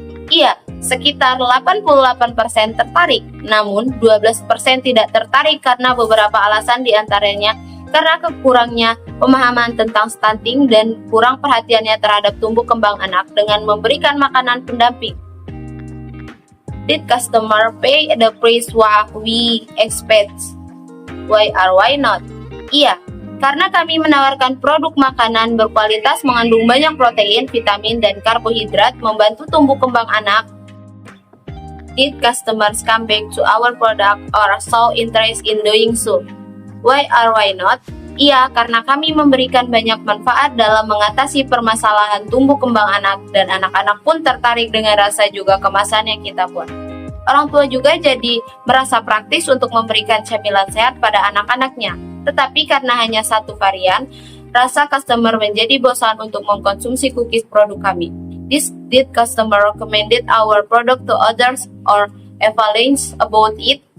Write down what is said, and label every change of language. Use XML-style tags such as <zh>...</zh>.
<id>Iya, sekitar 88% tertarik, namun 12% tidak tertarik karena beberapa alasan, diantaranya karena kekurangnya pemahaman tentang stunting dan kurang perhatiannya terhadap tumbuh kembang anak dengan memberikan makanan pendamping.</id> <en>Did customer pay the price what we expect? Why or why not?</en> <id>Iya, karena kami menawarkan produk makanan berkualitas mengandung banyak protein, vitamin, dan karbohidrat membantu tumbuh kembang anak.</id> <en>Did customers come back to our product or show interest in doing so? Why or why not?</en> <id>Iya, karena kami memberikan banyak manfaat dalam mengatasi permasalahan tumbuh kembang anak, dan anak-anak pun tertarik dengan rasa juga kemasan yang kita buat. Orang tua juga jadi merasa praktis untuk memberikan camilan sehat pada anak-anaknya. Tetapi karena hanya satu varian, rasa customer menjadi bosan untuk mengkonsumsi cookies produk kami.</id> <en>Did customer recommended our product to others or evaluate about it?</en>